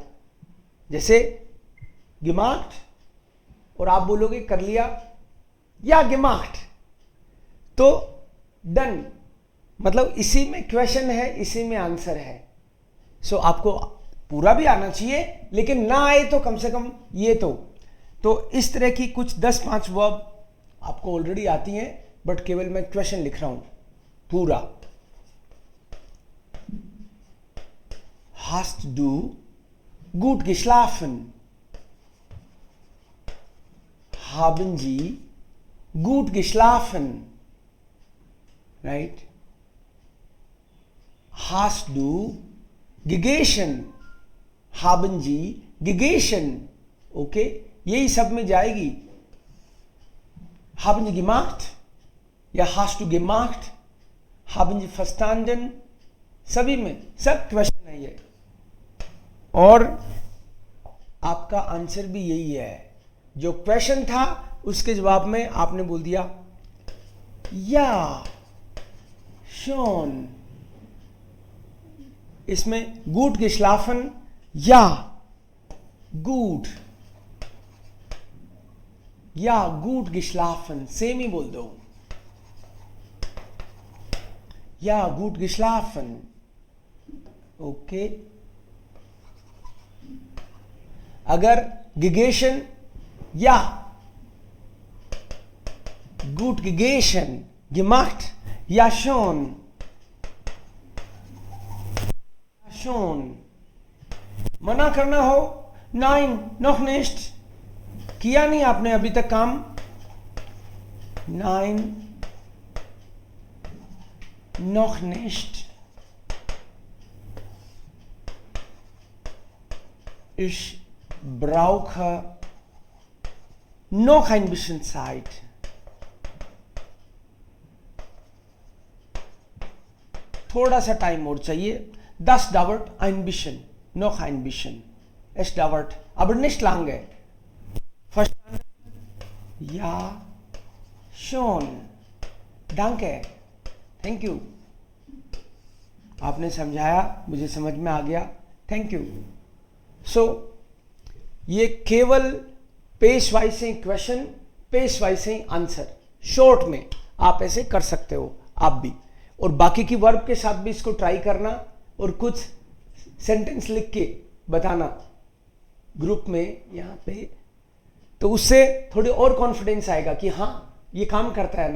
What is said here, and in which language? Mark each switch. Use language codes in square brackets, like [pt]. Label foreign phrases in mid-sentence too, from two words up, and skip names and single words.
[hi] जैसे gemacht, और आप बोलोगे कर लिया या gemacht, तो डन, मतलब इसी में क्वेश्चन है, इसी में आंसर है। सो आपको पूरा भी आना चाहिए, लेकिन ना आए तो कम से कम ये तो इस तरह की कुछ 10-5 वर्ब आपको ऑलरेडी आती हैं, बट केवल मैं क्वेश्चन लिख रहा हूं पूरा। [de] Hast du gut geschlafen? Haben Sie gut geschlafen? Right? Hast du gegessen? Haben Sie gegessen? Okay? [hi] यही सब में जाएगी। [de] Haben Sie gemacht? या hast du gemacht? Haben Sie verstanden? [hi] सभी में सब क्वेश्चन है ये, और आपका आंसर भी यही है। जो क्वेश्चन था उसके जवाब में आपने बोल दिया या schon। इसमें [de] gut geschlafen [hi] या gut, या [de] gut geschlafen [hi] सेम ही बोल दो, या [de] gut geschlafen, [hi] ओके। अगर gegessen या [de] gut gegessen, [hi] gemacht या [de] schon, schon। [hi] मना करना हो [de] nein noch nicht, [hi] किया नहीं आपने अभी तक काम, [de] nein noch nicht, ich brauche noch ein bisschen Zeit, [hi] थोड़ा सा टाइम और चाहिए, [de] das dauert ein bisschen, noch ein bisschen, es dauert aber nicht lange, Verstanden? Ja, schon. Danke. [en] Thank you. [hi] आपने समझाया, मुझे समझ में आ गया, [en] thank you. [hi] सो ये केवल पेश वाइज से क्वेश्चन, पेश वाइज से आंसर, शॉर्ट में आप ऐसे कर सकते हो आप भी, और बाकी की वर्ब के साथ भी इसको ट्राई करना और कुछ सेंटेंस लिख के बताना ग्रुप में यहाँ पे, तो उससे थोड़ी और कॉन्फिडेंस आएगा कि हाँ ये काम करता है ना।